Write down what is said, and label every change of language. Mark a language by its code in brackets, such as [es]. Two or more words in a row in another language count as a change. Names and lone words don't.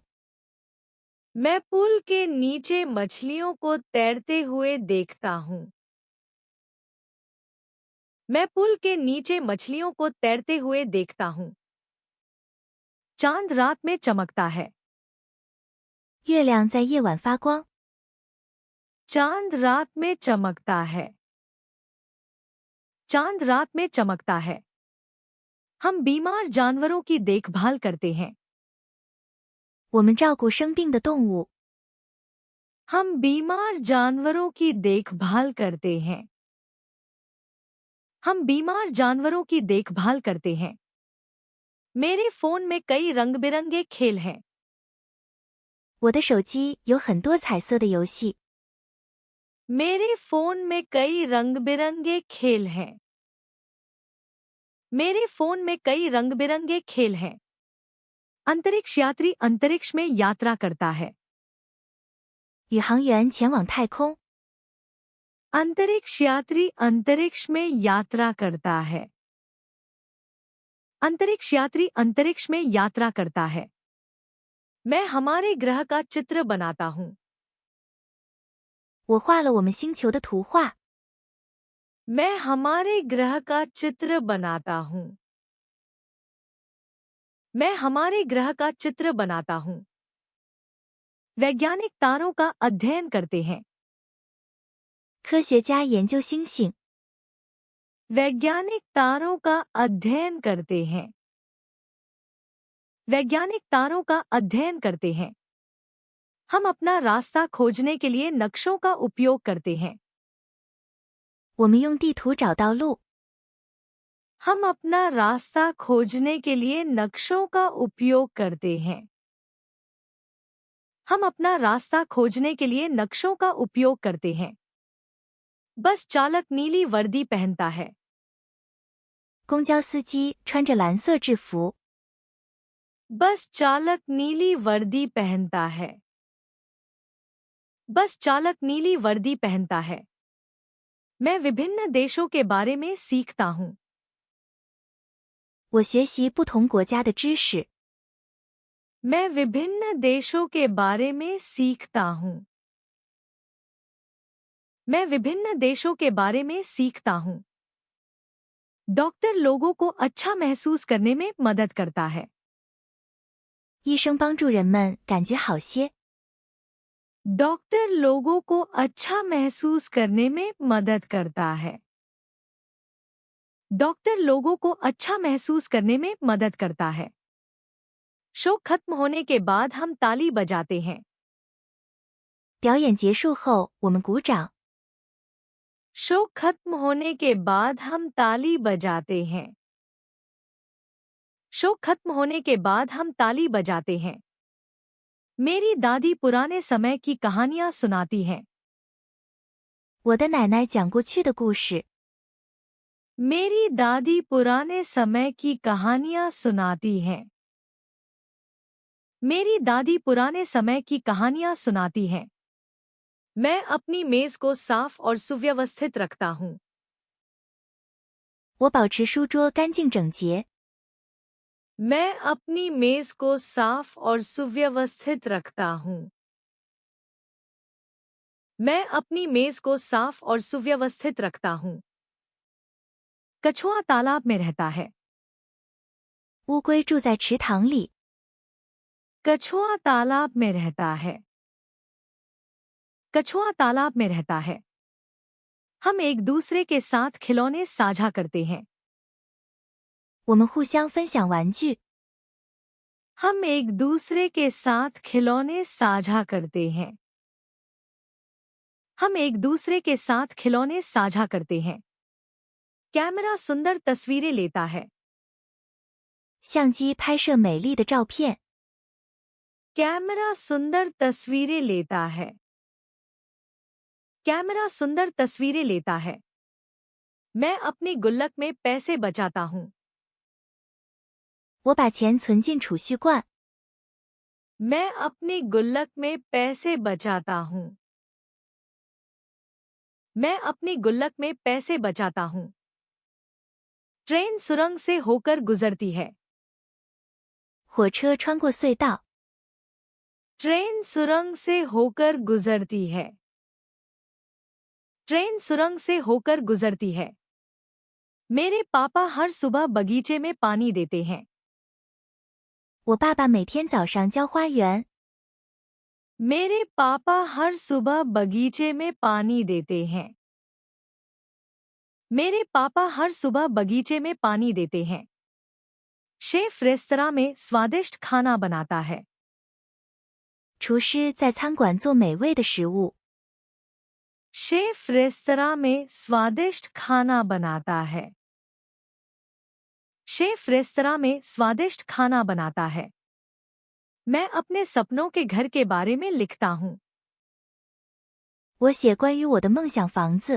[hi] मैं पुल के नीचे मछलियों को तैरते हुए देखता हूँ। मैं पुल के नीचे मछलियों को तैरते हुए देखता हूँ। चांद रात में चमकता है। [zh] 月亮在夜晚发光。 [hi] चांद रात में चमकता है। चांद रात में चमकता है। हम बीमार जानवरों की देखभाल करते हैं। [zh] 我们照顾生病的动物。 [hi] हम बीमार जानवरों की देखभाल करते हैं। हम बीमार जानवरों की देखभाल करते हैं। मेरे फोन में कई रंग-बिरंगे खेल हैं। [zh] 我的手机有很多彩色的游戏。 [hi] मेरे फोन में कई रंग-बिरंगे खेल हैं। मेरे फोन में कई रंग-बिरंगे खेल हैं। अंतरिक्ष यात्री अंतरिक्ष में यात्रा करता है। [zh] 宇航员前往太空。 [hi] अंतरिक्ष यात्री अंतरिक्ष में यात्रा करता है। अंतरिक्ष यात्री अंतरिक्ष में यात्रा करता है। मैं हमारे ग्रह का चित्र बनाता हूँ। [zh] 我画了我们星球的图画。 [hi] मैं हमारे ग्रह का चित्र बनाता हूँ। मैं हमारे ग्रह का चित्र बनाता हूँ। वैज्ञानिक तारों का अध्ययन करते हैं। [zh] 科学家研究星星。 [hi] वैज्ञानिक तारों का अध्ययन करते हैं। वैज्ञानिक तारों का अध्ययन करते हैं। हम अपना रास्ता खोजने के लिए नक्शों का उपयोग करते हैं। [zh] 我们用地图找到路。 [hi] हम अपना रास्ता खोजने के लिए नक्शों का उपयोग करते हैं। हम अपना रास्ता खोजने के लिए नक्शों का उपयोग करते हैं। बस चालक नीली वर्दी पहनता है। [zh] 公交司机穿着蓝色制服。 [hi] बस चालक नीली वर्दी पहनता है। बस चालक नीली वर्दी पहनता है। मैं विभिन्न देशों के बारे में सीखता हूँ। [zh] 我学习不同国家的知识。 [hi] मैं विभिन्न देशों के बारे में सीखता हूँ। मैं विभिन्न देशों के बारे में सीखता हूँ। डॉक्टर लोगों को अच्छा महसूस करने में मदद करता है। [zh] 医生帮助人们感觉好些。 [hi] डॉक्टर लोगों को अच्छा महसूस करने में मदद करता है। डॉक्टर लोगों को अच्छा महसूस करने में मदद करता है। शो खत्म होने के बाद हम ताली बजाते हैं। [zh] 表演结束后，我们鼓掌。 [hi] शो खत्म होने के बाद हम ताली बजाते हैं। शो खत्म होने के बाद हम ताली बजाते हैं। मेरी दादी पुराने समय की कहानियां सुनाती हैं। [zh] 我的奶奶讲过去的故事。 [hi] मेरी दादी पुराने समय की कहानियां सुनाती हैं। मेरी दादी पुराने समय की कहानियां सुनाती हैं। मैं अपनी मेज को साफ और सुव्यवस्थित रखता हूँ। [zh] 我保持书桌干净整洁。 [hi] मैं अपनी मेज को साफ और सुव्यवस्थित रखता हूँ। मैं अपनी मेज को साफ और सुव्यवस्थित रखता हूँ। कछुआ तालाब में रहता है। [zh] 乌龟住在池塘里。 [hi] कछुआ तालाब में रहता है। कछुआ तालाब में रहता है। हम एक दूसरे के साथ खिलौने साझा करते हैं। [zh] 我们互相分享玩具。 [hi] हम एक दूसरे के साथ खिलौने साझा करते हैं। हम एक दूसरे के साथ खिलौने साझा करते हैं। कैमरा सुंदर तस्वीरें लेता है। [zh] 相机拍摄美丽的照片。 [hi] कैमरा सुंदर तस्वीरें लेता है। कैमरा सुंदर तस्वीरें लेता है। मैं अपनी गुल्लक में पैसे बचाता हूँ। [zh] 我把钱存进储蓄罐。 [hi] मैं अपनी गुल्लक में पैसे बचाता हूँ। मैं अपनी गुल्लक में पैसे बचाता हूँ। ट्रेन सुरंग से होकर गुजरती है। [zh] 火车穿过隧道。 [hi] ट्रेन सुरंग से होकर गुजरती है। ट्रेन सुरंग से होकर गुजरती है। मेरे पापा हर सुबह बगीचे में पानी देते हैं। [zh] 我爸爸每天早上浇花园。 [hi] मेरे पापा हर सुबह बगीचे में पानी देते हैं। मेरे पापा हर सुबह बगीचे में पानी देते हैं। शेफ रेस्तरां में स्वादिष्ट खाना बनाता है। [zh] 厨师在餐馆做美味的食物。 [hi] शेफ रेस्तरां में स्वादिष्ट खाना बनाता है। शेफ रेस्तरां में स्वादिष्ट खाना बनाता है। मैं अपने सपनों के घर के बारे में लिखता हूँ। [zh] 我写关于我的梦想房子。